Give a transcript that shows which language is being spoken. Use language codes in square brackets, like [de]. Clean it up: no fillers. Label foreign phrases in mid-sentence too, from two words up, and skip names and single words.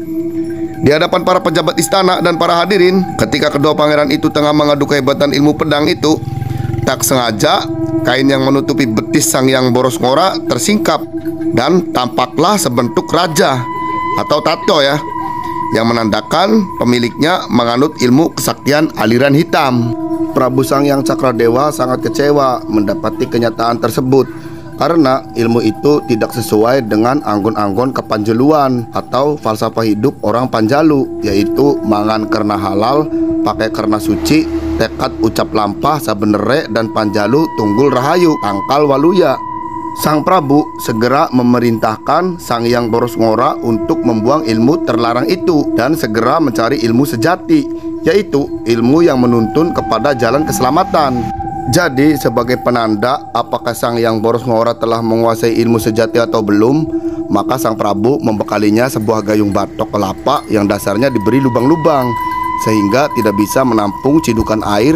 [id] Di hadapan para pejabat istana dan para hadirin, ketika kedua pangeran itu tengah mengadu kehebatan ilmu pedang itu, tak sengaja kain yang menutupi betis Sang Hyang Borosngora tersingkap dan tampaklah sebentuk raja atau tato ya, yang menandakan pemiliknya menganut ilmu kesaktian aliran hitam. Prabu Sang Hyang Cakradewa sangat kecewa mendapati kenyataan tersebut karena ilmu itu tidak sesuai dengan anggon-anggon kepanjaluan atau falsafah hidup orang Panjalu, yaitu mangan karena halal, pakai karena suci, [su] tekad ucap lampah sabenere, [id] dan Panjalu [su] tunggul rahayu tangkal waluya. [id] Sang Prabu segera memerintahkan Sang Hyang Borosngora untuk membuang ilmu terlarang itu dan segera mencari ilmu sejati, yaitu ilmu yang menuntun kepada jalan keselamatan. Jadi sebagai penanda apakah Sang Hyang Borosngora telah menguasai ilmu sejati atau belum, maka Sang Prabu membekalinya sebuah gayung batok kelapa yang dasarnya diberi lubang-lubang sehingga tidak bisa menampung cidukan air.